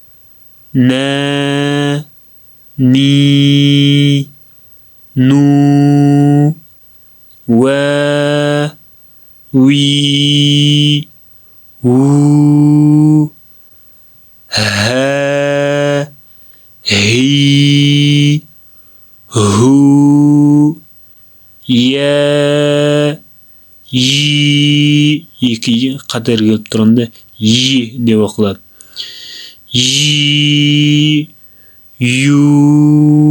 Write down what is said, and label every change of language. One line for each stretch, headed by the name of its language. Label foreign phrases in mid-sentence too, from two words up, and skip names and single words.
Arabic: نَ، نِ، نُ، وَ، وِ، وُ، هَ، هِ، هُ, يَ، يِ.
Kazakh: Екі қатар келіп тұрғанда и деп оқылады.
Arabic: يِ، يُ,